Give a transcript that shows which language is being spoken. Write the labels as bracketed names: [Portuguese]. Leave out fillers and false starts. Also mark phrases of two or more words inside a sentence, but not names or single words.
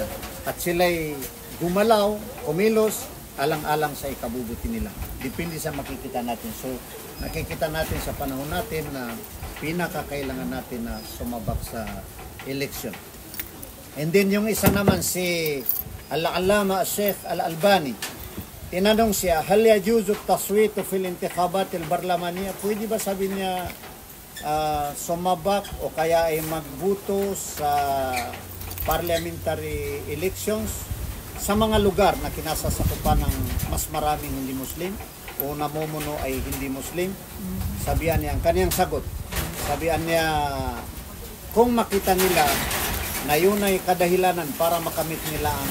[Filipino] At sila ay gumalaw, kumilos, alang-alang sa ikabubuti nila. Depende sa makikita natin. So nakikita natin sa panahon natin na pinakakailangan natin na sumabak sa election. [English] And then [Filipino] yung isa naman si Al-Allama Sheikh Al-Albani, tinanong siya, [Arabic] هل يجوز التصويت في الانتخابات البرلمانية? [Filipino] Pwede ba sabi niya sumabak o kaya ay magbuto sa [English] parliamentary elections [Filipino] sa mga lugar na kinasasakupan ng mas maraming hindi Muslim o namumuno ay hindi Muslim? Sabihan niya, ang kaniyang sagot, sabihan niya, kung makita nila na yun ay kadahilanan para makamit nila ang